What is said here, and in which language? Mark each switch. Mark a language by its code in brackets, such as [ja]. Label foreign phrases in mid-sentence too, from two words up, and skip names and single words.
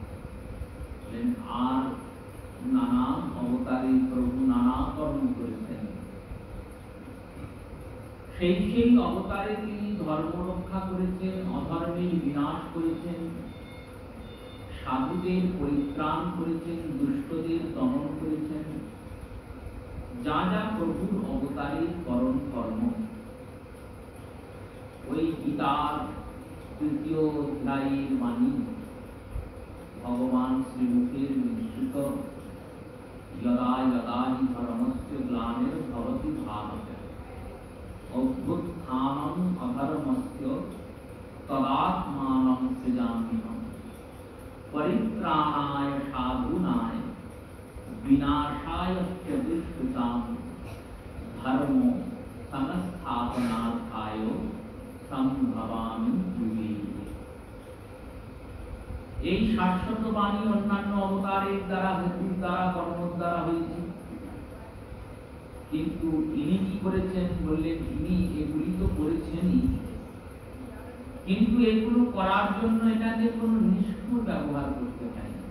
[bn] আর নানা অবতারে প্রভু নানা কর্ম করেছেন, সেই সেই অবতারে তিনি ধর্ম রক্ষা করেছেন, অধর্মের বিনাশ করেছেন, সাধুদের পরিত্রাণ করেছেন, দুষ্টদের দমন করেছেন। যা যা প্রভুর অবতারের করণ কর্ম ওই গীতার ৩য় অধ্যায়ের বাণী ভগবান শ্রীমুখের নিঃসৃত [sa] यदा यदा हि धर्मस्य ग्लानिर्भवति भारत अभ्युत्थानम् अधर्मस्य तदात्मानं सृजाम्यहम् परित्राणाय साधूनाय विनाशाय च दुष्कृतां धर्म संस्थापनार्थाय संभवामि युगे। [bn] এই শাশ্বত বাণী অন্যান্য অবতারের দ্বারা হেতুর দ্বারা কর্মর দ্বারা হয়েছে, কিন্তু ইনি কি করেছেন? বললেন, ইনি এগুলি তো করেছেনই, কিন্তু এগুলো করার জন্য এটাকে কোনো নিষ্ঠুর ব্যবহার করতে চাই না।